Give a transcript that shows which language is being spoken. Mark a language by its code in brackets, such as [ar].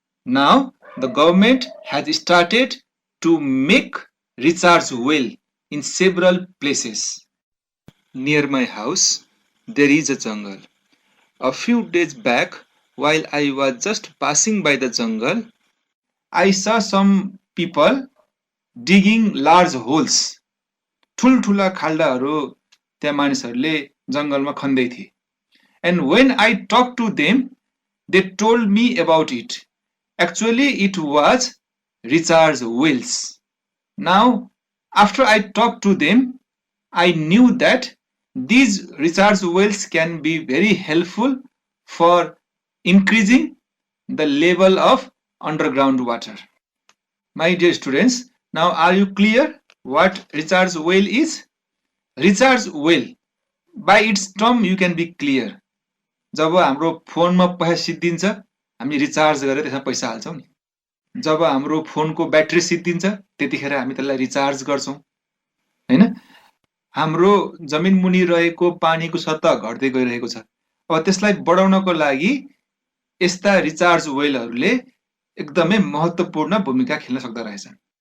[en] Now, the government has started to make recharge well in several places. Near my house, there is a jungle. A few days back, while I was just passing by the jungle, I saw some people digging large holes. [ne] ठुलठुला खाल्डाहरू त्यहाँ मानिसहरूले जंगलमा खन्दै थिए. [en] And when I talked to them, they told me about it. Actually, it was recharge wells. Now, after I talked to them, I knew that these recharge wells can be very helpful for increasing the level of underground water. My dear students, now are you clear what recharge well is? Recharge well, by its term you can be clear. [ne] जब हाम्रो फोनमा पैसा सिद्धिन्छ हामी recharge गरेर त्यसमा पैसा हाल्छौं नि। जब हाम्रो फोनको ब्याट्री सिद्धिन्छ त्यतिखेर हामी त्यसलाई रिचार्ज गर्छौं हैन। हाम्रो जमिन मुनि रहेको पानीको सतह घट्दै गइरहेको छ। अब त्यसलाई बढाउनको लागि यस्ता रिचार्ज वेलहरूले एकदमै महत्त्वपूर्ण भूमिका खेल्न सक्दा रहेछन्।